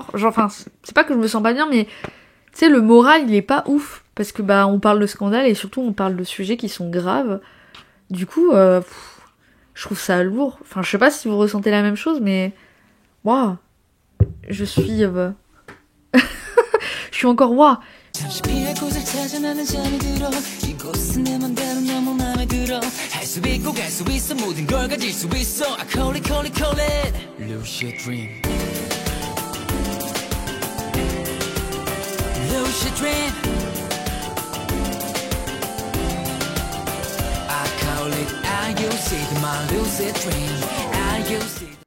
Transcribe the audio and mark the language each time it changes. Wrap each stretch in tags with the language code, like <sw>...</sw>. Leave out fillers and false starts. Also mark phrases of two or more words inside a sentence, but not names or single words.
<fr>Genre, enfin, c'est pas que je me sens pas bien, mais tu sais, le moral il est pas ouf, parce que on parle de scandale et surtout on parle de sujets qui sont graves. Du coup, je trouve ça lourd. Enfin, je sais pas si vous ressentez la même chose, mais waouh, je suis je suis encore waouh.</fr> <ko>잠시 피할 곳을 찾아 나는 잠이 들어 이곳은 내 맘대로 너무 맘에 들어 할 수 있고 갈 수 있어 모든 걸 가질 수 있어</ko> <en>I call it call it call it Lose your dream Lose your dream I call it I use it my lucid dream I use it</en>